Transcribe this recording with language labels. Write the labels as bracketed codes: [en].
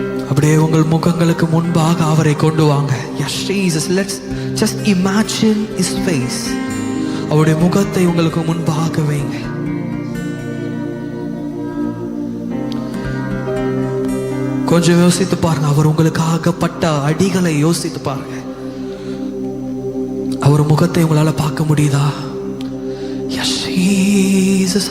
[ta] அப்படியே உங்கள் முகங்களுக்கு முன்பாக அவரை கொண்டு வாங்க. [en] Yes, Jesus. Let's just imagine his face. [ta] அவருடைய முகத்தை உங்களுக்கு முன்பாக வைங்க. கொஞ்சம் யோசித்து பாருங்க, அவர் உங்களுக்காக பட்ட அடிகளை யோசித்து பாருங்க. அவர் முகத்தை உங்களால பார்க்க முடியுதா? [en] Yes, Jesus.